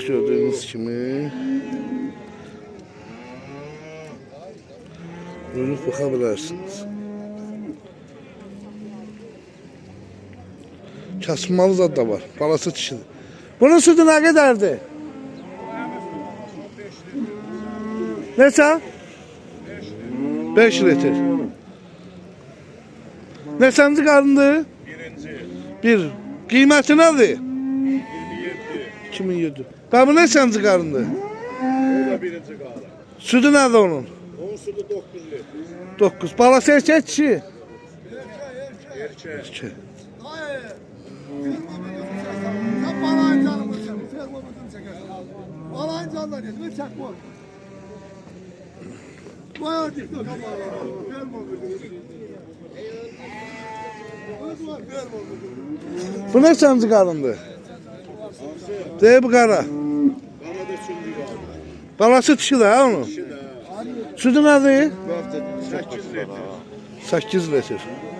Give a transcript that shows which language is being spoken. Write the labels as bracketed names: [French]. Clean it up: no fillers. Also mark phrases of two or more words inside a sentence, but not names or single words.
[Turkish] Bak gördüğünüz kimi. Buyurup bakabilirsiniz. [Azerbaijani] Kasmalı zad da var. Balası dişidir. [Turkish] Bunun sütü ne kadardı? [Azerbaijani] Neçə? 5 litre. Neçənci qarındı? Bir. Qiyməti nədir? 2007. Ben bu neçənci qarındı? O da birinci qarın. Sütü nədir onun? Onun sütü 9 litr. 9. Balası erkək kişi? Erkək. Erkək. [Turkish] Sen balayın canımı çek. Fermomuzunu çekersin. Balayın canları ne çek bu? Bayağı dik tok ama. [Azerbaijani] Bu neçənci qarındı? Deyib bu qara. Qara da üçüncü qarın. Balası dişidir ha onun? Sütü nədir? 8 litr. 8 litre.